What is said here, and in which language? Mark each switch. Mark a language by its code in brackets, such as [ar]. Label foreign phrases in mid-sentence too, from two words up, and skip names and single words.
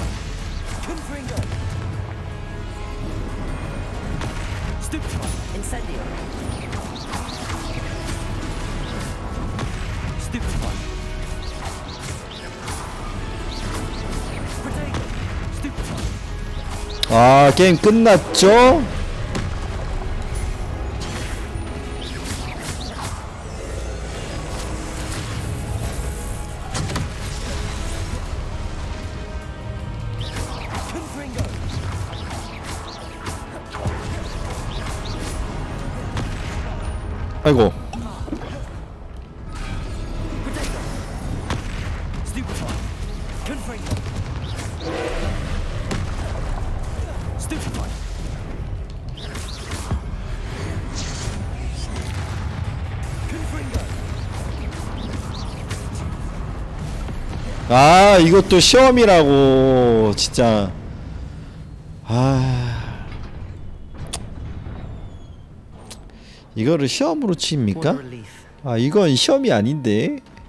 [la] Confringo. Stupefy. Incendio. Stupefy. Protego. Stupefy. [ko] 아 게임 끝났죠? [la] Confringo. [ko] 아이고. [la] Protego. Stupefy. Confringo. Stupefy. Confringo. [ko] 아 이것도 시험이라고 진짜. 아 이거를 시험으로 칩니까? 아 이건 시험이 아닌데.